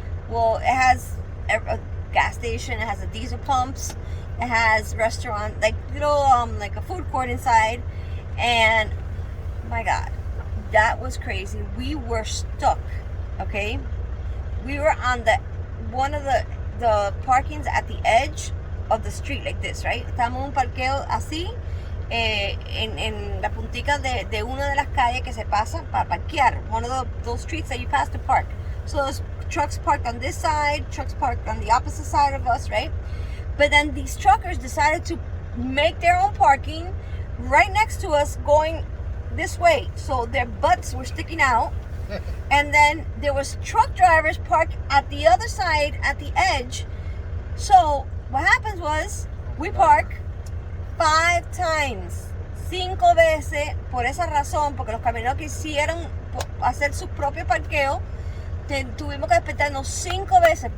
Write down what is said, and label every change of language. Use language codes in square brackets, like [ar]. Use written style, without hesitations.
[en] Well, it has a gas station, it has a diesel pumps, it has restaurant, like little like a food court inside, and my God, that was crazy. We were stuck, okay? We were on one of the parkings at the edge of the street like this, right? [es] Estamos en un parqueo así, en la puntica de una de las calles que se pasan para parquear. [en] One of those streets that you pass to park. So those trucks parked on this side, trucks parked on the opposite side of us, right? But then these truckers decided to make their own parking right next to us going this way. So their butts were sticking out. And then there was truck drivers parked at the other side at the edge. So what happens was we park 5 times, [es] 5 veces, por esa razón, porque los camioneros quisieron hacer su propio parqueo. Tuvimos que despertarnos 5 veces.